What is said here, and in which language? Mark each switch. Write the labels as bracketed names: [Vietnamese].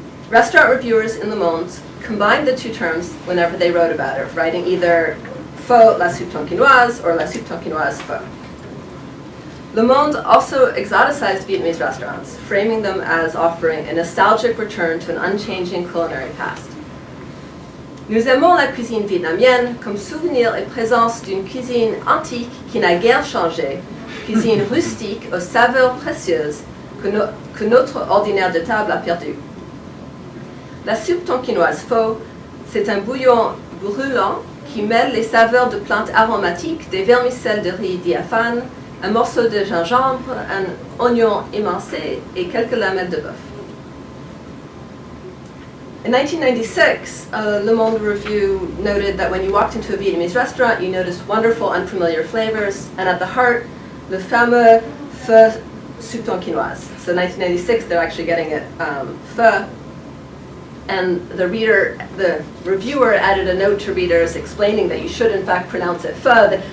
[English] Restaurant reviewers in Le Monde combined the two terms whenever they wrote about it, writing either [French] pho la soupe tonkinoise [English] or [French] la soupe tonkinoise pho. [English] Le Monde also exoticized Vietnamese restaurants, framing them as offering a nostalgic return to an unchanging culinary past. [French] Nous aimons la cuisine vietnamienne comme souvenir et présence d'une cuisine antique qui n'a guère changé, cuisine rustique aux saveurs précieuses que notre ordinaire de table a perdu. La soupe tonkinoise pho, c'est un bouillon brûlant qui mêle les saveurs de plantes aromatiques, des vermicelles de riz diaphane, un morceau de gingembre, un oignon émincé et quelques lamelles de bœuf. [English] In 1996, a Le Monde review noted that when you walked into a Vietnamese restaurant, you noticed wonderful, unfamiliar flavors, and at the heart, [French] le fameux pho soupe tonkinoise. [English] So 1996, they're actually getting it pho. And the reviewer added a note to readers explaining that you should in fact pronounce it pho.